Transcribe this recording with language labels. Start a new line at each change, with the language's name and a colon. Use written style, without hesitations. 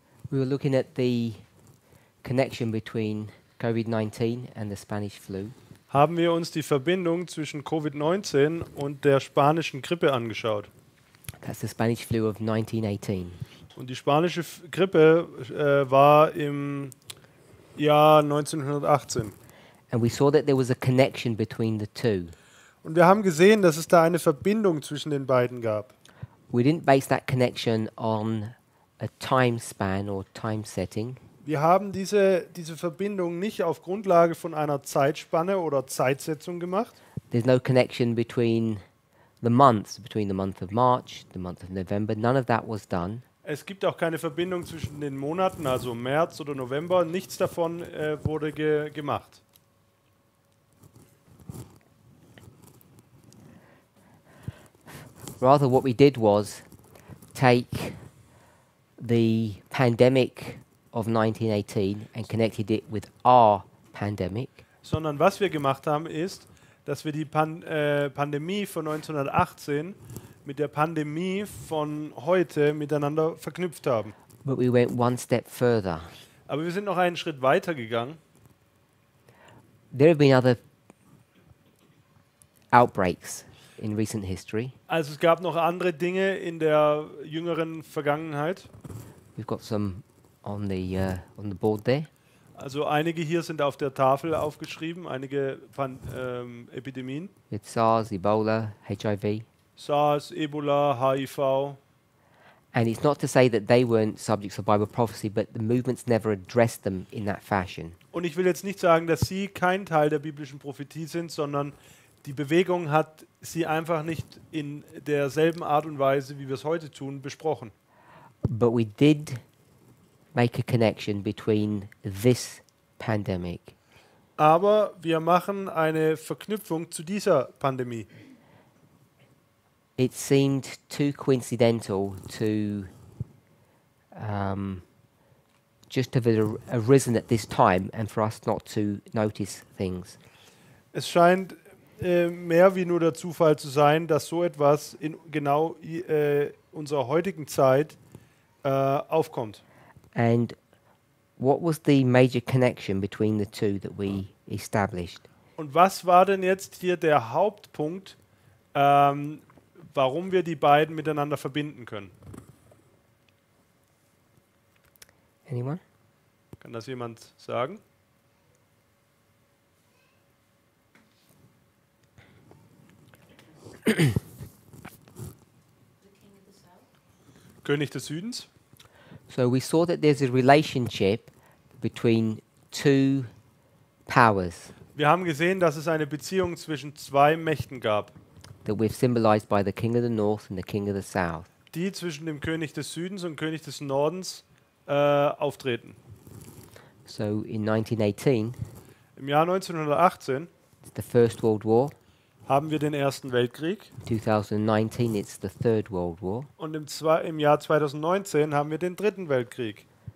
English: we were looking at the connection between COVID-19 and the Spanish flu.
German: haben wir uns die Verbindung zwischen Covid-19 und der spanischen Grippe angeschaut.
English: That's the Spanish flu of 1918.
German: Und die spanische Grippe war im Jahr 1918.
English: And we saw that there was a connection between the two.
German: Und wir haben gesehen, dass es da eine Verbindung zwischen den beiden gab.
English: We didn't base that connection on a time span or time setting.
German: Wir haben diese Verbindung nicht auf Grundlage von einer Zeitspanne oder Zeitsetzung gemacht.
English: There's no connection between the months, between the month of March, the month of November. None of that was done.
German: Es gibt auch keine Verbindung zwischen den Monaten, also März oder November. Nichts davon wurde gemacht.
English: Rather, what we did was take the pandemic of 1918 and connected it with our pandemic.
German: Sondern was wir gemacht haben, ist, dass wir die Pandemie von 1918 mit der Pandemie von heute miteinander verknüpft haben.
English: But we went one step further.
German: Aber wir sind noch einen Schritt weiter gegangen.
English: There have been other outbreaks in recent history.
German: Also es gab noch andere Dinge in der jüngeren Vergangenheit.
English: We've got some on the board there.
German: Also einige hier sind auf der Tafel aufgeschrieben, einige Epidemien.
English: It's SARS, Ebola, HIV.
German: SARS, Ebola, HIV.
English: And it's not to say that they weren't subjects of Bible prophecy, but the movements never addressed them in that fashion.
German: Und ich will jetzt nicht sagen, dass sie kein Teil der biblischen Prophetie sind, sondern die Bewegung hat sie einfach nicht in derselben Art und Weise, wie wir es heute tun, besprochen.
English: But we did make a connection between this pandemic
German: Aber wir machen eine Verknüpfung zu dieser Pandemie.
English: it seemed too coincidental to just have arisen at this time and for us not to notice things.
German: Es scheint mehr wie nur der Zufall zu sein, dass so etwas in genau unserer heutigen Zeit aufkommt.
English: And what was the major connection between the two that we established?
German: Und was war denn jetzt hier der Hauptpunkt, warum wir die beiden miteinander verbinden können?
English: Anyone?
German: Kann das jemand sagen? König des Südens.
English: So we saw that there's a relationship between two powers
German: Wir haben gesehen, dass es eine Beziehung zwischen zwei Mächten gab,
English: that we've symbolized by the king of the north and the king of the south.
German: die zwischen dem König des Südens und König des Nordens auftreten.
English: So in 1918,
German: Im Jahr 1918
English: it's the First World War.
German: haben wir den Ersten Weltkrieg
English: 2019, it's the Third World War.
German: und im Jahr 2019 haben wir den Dritten Weltkrieg.